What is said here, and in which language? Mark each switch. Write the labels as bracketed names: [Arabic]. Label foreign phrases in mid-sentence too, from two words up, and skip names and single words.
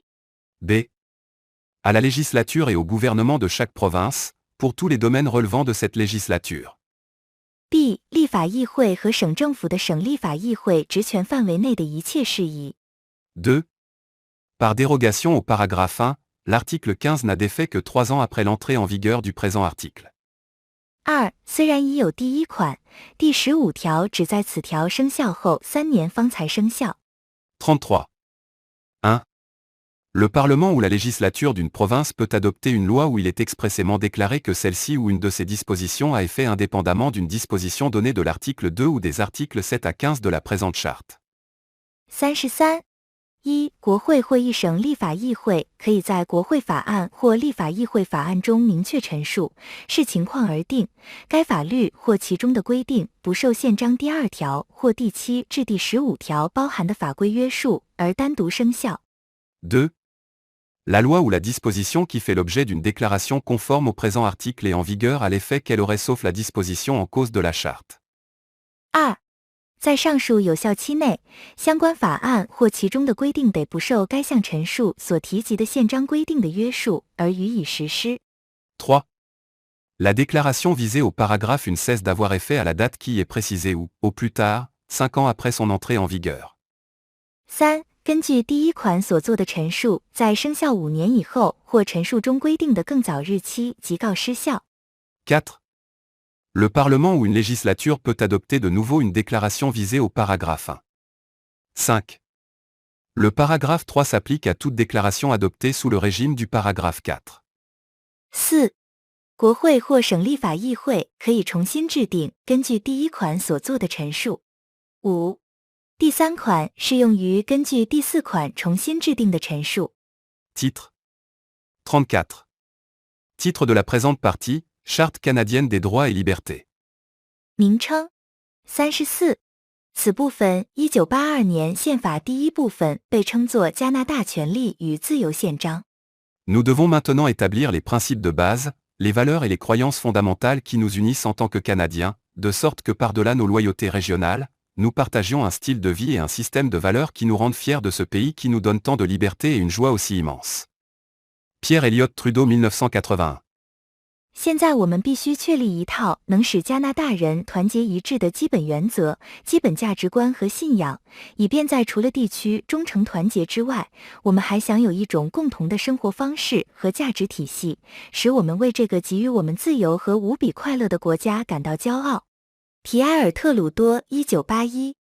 [French] B. À la législature et au gouvernement de chaque province, pour tous les domaines relevant de cette législature. [Chinese] B. 立法议会和省政府的省立法议会职权范围内的一切事宜。 [French] 2. Par dérogation au paragraphe 1, l'article 15 n'a d'effet que 3 ans après l'entrée en vigueur du présent article. [Chinese] 2. 虽然已有第一款，第15条只在此条生效后3年方才生效。 [French] 33. 1. Le Parlement ou la législature d'une province peut adopter une loi où il est expressément déclaré que celle-ci ou une de ses dispositions a effet indépendamment d'une disposition donnée de l'article 2 ou des articles 7 à 15 de la présente charte. [Chinese] 33. 一、国会或一省立法议会可以在国会法案或立法议会法案中明确陈述，视情况而定，该法律或其中的规定不受宪章第2条或第7至第15条包含的法规约束，而单独生效。 [French] 2. La loi ou la disposition qui fait l'objet d'une déclaration conforme au présent article est en vigueur à l'effet qu'elle aurait sauf la disposition en cause de la charte. [Chinese] 2. 在上述有效期内，相关法案或其中的规定得不受该项陈述所提及的宪章规定的约束，而予以实施。 [French] 3. La déclaration visée au paragraphe 1 cesse d'avoir effet à la date qui y est précisée ou, au plus tard, 5 ans après son entrée en vigueur. [Chinese] 3. 根据第一款所做的陈述，在生效5年以后，或陈述中规定的更早日期即告失效。 [French] 4. Le Parlement ou une législature peut adopter de nouveau une déclaration visée au paragraphe 1. 5. Le paragraphe 3 s'applique à toute déclaration adoptée sous le régime du paragraphe 4. [Chinese] 4. 国会或省立法议会可以重新制定根据第一款所做的陈述。 5. 第3款适用于根据第4款重新制定的陈述。 [French] Titre 34. Titre de la présente partie, Charte canadienne des droits et libertés. [Chinese] 名称 34. 此部分1982年宪法第1部分被称作加拿大权利与自由宪章。 [French] Nous devons maintenant établir les principes de base, les valeurs et les croyances fondamentales qui nous unissent en tant que Canadiens, de sorte que par-delà nos loyautés régionales, nous partagions un style de vie et un système de valeurs qui nous rendent fiers de ce pays qui nous donne tant de liberté et une joie aussi immense. Pierre Elliott Trudeau 1981. [Chinese] 现在我们必须确立一套能使加拿大人团结一致的基本原则、基本价值观和信仰，以便在除了地区忠诚团结之外，我们还享有一种共同的生活方式和价值体系，使我们为这个给予我们自由和无比快乐的国家感到骄傲。皮埃尔特鲁多1981